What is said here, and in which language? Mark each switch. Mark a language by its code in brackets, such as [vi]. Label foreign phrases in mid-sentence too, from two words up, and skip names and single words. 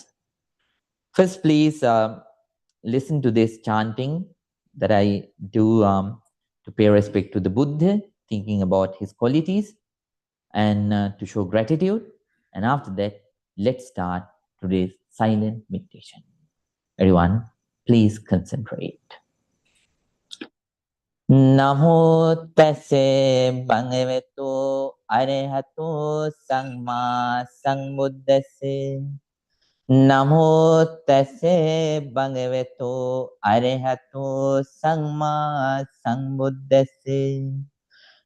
[en] First, please listen to this chanting that I do to pay respect to the Buddha, thinking about his qualities and to show gratitude. And after that, let's start today's silent meditation. Everyone, please concentrate. [pi] Namo tase bhagavato arahato samma sambuddhase. Namo tase bhagavato arahato samma sambuddhase.